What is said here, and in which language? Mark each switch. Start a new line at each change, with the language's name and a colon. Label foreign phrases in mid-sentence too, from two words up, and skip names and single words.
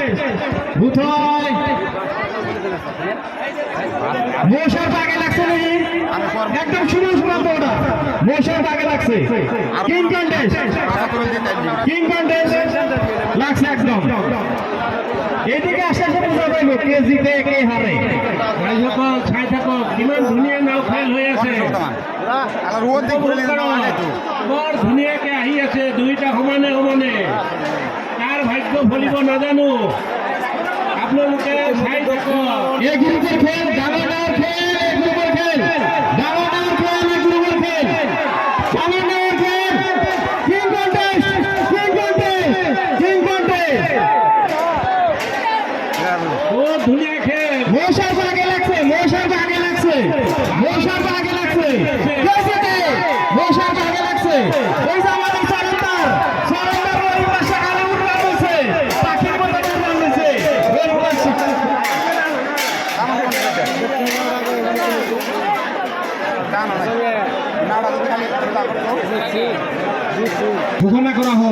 Bangla: কোথায় মোশার আগে লাগছে নাকি? একদম শুরু ওটা মোশার আগে লাগছে।
English: King contest, King contest লাগছে একদম।
Bangla: এদিকে আসলে বোঝা যাইব কে জিতে কে হারে।
Assamese: ছাই থাকো, কিমান ধুনীয়া নাও খেল হৈ আছে, বৰ ধুনীয়াকে আহি আছে। দুইটা সমানে সমানে, কাৰ ভাগ্য ফলিব নাজানো। আপোনালোকে চাই থাকক। এই গ্ৰুপৰ খেল ডাঙৰ ডাঙৰ খেল, এই গ্ৰুপৰ খেল ডাঙৰ ডাঙৰ খেল, এই গ্ৰুপৰ খেল ডাঙৰ ডাঙৰ খেল।
English: King contest, King contest, King contest.
Assamese: বহুত ধুনীয়া খেল।
Bangla: মৌসার আগে লাগছে, মৌসার আগে লাগছে, মৌসার আগে লাগছে, মৌসার আগে লাগছে। ওই যে আমাদের সরন্দার, সরন্দার ওই পাশে কালে উঠে বলছে, পাখির মতো উঠে বলছে ওই পাশে। ঘোষণা করা হল